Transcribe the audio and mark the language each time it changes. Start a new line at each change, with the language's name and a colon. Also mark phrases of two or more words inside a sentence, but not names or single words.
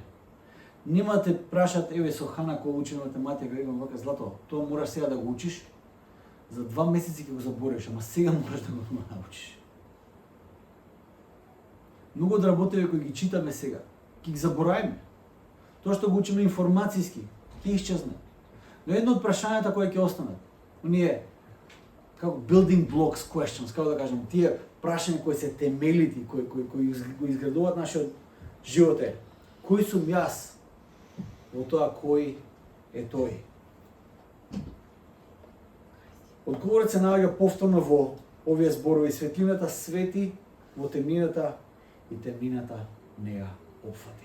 Macedonian: Нема те прашат, еве со Хана кој учи математика, викам вака, злато, тоа мораш сега да го учиш, за 2 месеци ќе го заборавиш, ама сега мораш да го научиш. Многу од работите кои ги читаме сега, ќе ги заборавиме. Тоа што го учиме информацијски, ќе исчезне. Но едно од прашањата кои ќе останат, оние како
English: building blocks questions,
Macedonian: како да кажем, тие прашања кои се темелите, кои го изградуваат нашиот живот е: кој сум јас во тоа кој е тој? Одговорот се наоѓа повторно во овие зборови: светлината свети во темнината и темнината не ја опфати.